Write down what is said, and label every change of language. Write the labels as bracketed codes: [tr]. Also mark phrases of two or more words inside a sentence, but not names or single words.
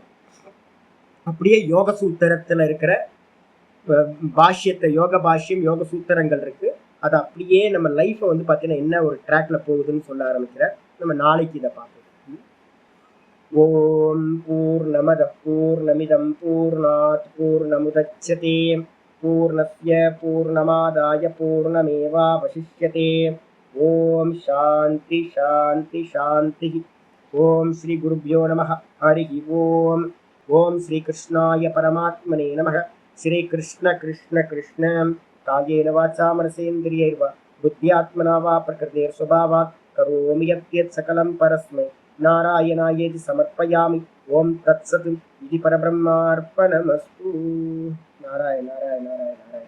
[ta] அப்படியே யோக சூத்திரத்துல இருக்கிற பாஷ்யத்தை, யோக பாஷ்யம் யோக சூத்திரங்கள் இருக்கு. அது அப்படியே நம்ம லைஃப்பை வந்து பாத்தீங்கன்னா என்ன ஒரு ட்ராக்ல போகுதுன்னு சொல்ல ஆரம்பிக்கிறார். நம்ம நாளைக்கு இதை பார்ப்போம். [sa] ओम् पूर्णमद पूर्णमिदम् पूर्णात् पूर्णमुदच्यते पूर्णस्य पूर्णमादाय पूर्णमेवावशिष्यते. ओम् शान्ति शान्ति शान्ति. ओम् श्री गुरुभ्यो नमः। हरि ओम्. ओम् श्री कृष्णाय परमात्मने नमः. श्री कृष्ण कृष्ण कृष्ण कायेन वाचा मनसेन्द्रियैर्वा बुद्ध्यात्मना वा प्रकृतेर् स्वभावात् करोमि यद्यत् सकलं परस्मै नारायणायेति समर्पयामि. ओम् तत्सत् इति परब्रह्मार्पणमस्तु. नारायण नारायण नारायण नारायण.